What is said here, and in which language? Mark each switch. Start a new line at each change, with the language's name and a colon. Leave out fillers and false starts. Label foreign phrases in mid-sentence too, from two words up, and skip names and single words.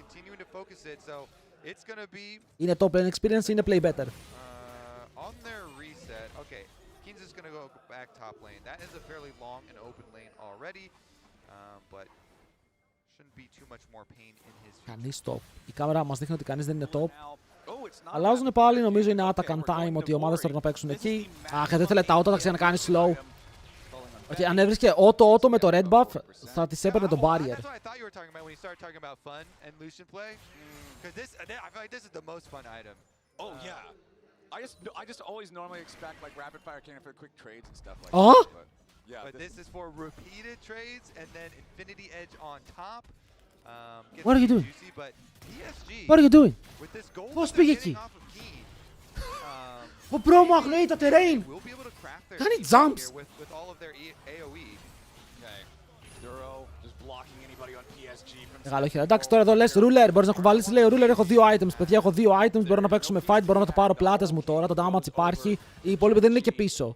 Greek: Είναι
English: top lane experience,
Greek: είναι
English: play better.
Greek: Κανείς top. Η κάμερα μας δείχνει ότι κανείς δεν είναι top. Αλλάζουν πάλι, νομίζω είναι
English: attack on time,
Greek: ότι οι ομάδες θέλουν να παίξουν εκεί. Αχ, δεν ήθελε τα auto, θα ξανακάνει slow. Okay, αν έβρισκε auto με το
English: red buff,
Greek: θα της έπαιρνε το barrier.
English: I just always normally expect like rapid fire cannon for quick trades and stuff like that. Yeah, but this is for repeated trades and then Infinity Edge on top. What are you doing? What are you doing?
Greek: Πώς πήγε εκεί? Ο bro μου αγνοεί τα terrain. Κάνει jumps. Μεγάλο χειρά. Εντάξει, τώρα εδώ λες ruler, μπορείς να κουβαλείς, λέει ο ruler έχω 2 items, παιδιά έχω 2 items, μπορώ να παίξουμε fight, μπορώ να το πάρω πλάτες μου τώρα, το damage υπάρχει, οι υπόλοιποι δεν είναι και πίσω.